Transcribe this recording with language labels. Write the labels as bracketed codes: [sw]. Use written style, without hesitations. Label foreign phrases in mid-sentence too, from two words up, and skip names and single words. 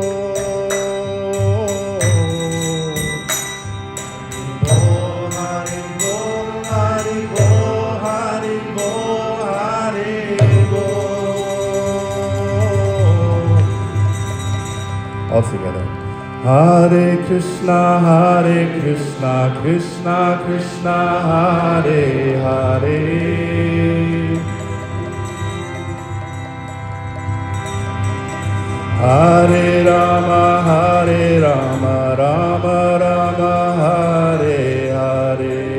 [sa] Hari Bo, Hari Bo, Hari Bo, Hari Bo. [en] All together. [sa] Hare Krishna, Krishna Krishna, Hare Hare. Hare Rama, Rama Rama, Hare Hare.